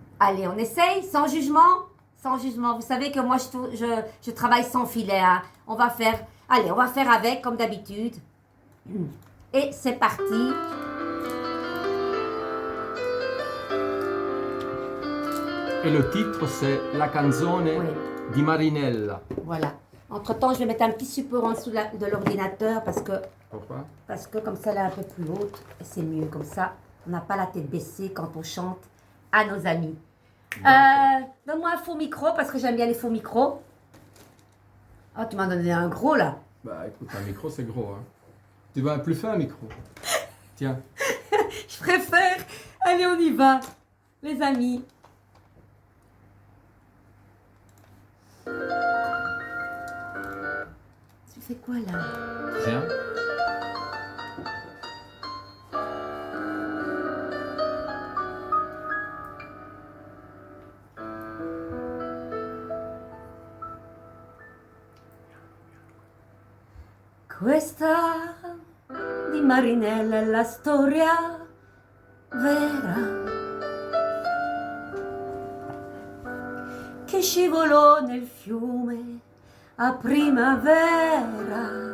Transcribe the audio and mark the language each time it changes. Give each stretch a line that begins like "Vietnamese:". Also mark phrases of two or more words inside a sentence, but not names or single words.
French: allez, on essaye, sans jugement. sans jugement. Vous savez que moi, je travaille sans filet. Hein. On va faire avec, comme d'habitude. Et c'est parti. Et le titre, c'est La canzone di Marinella. Voilà. Entre-temps, je vais mettre un petit support en dessous de l'ordinateur parce que... Pourquoi? Parce que comme ça, elle est un peu plus haute. Et c'est mieux. Comme ça, on n'a pas la tête baissée quand on chante à nos amis. Donne-moi un faux micro parce que j'aime bien les faux micros. Oh, tu m'as donné un gros là. Bah écoute, un micro c'est gros. Hein. Tu veux un plus fin micro? Tiens. Je préfère. Allez, on y va. Les amis. Tu fais quoi là? Rien.
Italian: Questa di Marinella è la storia vera che scivolò nel fiume a primavera,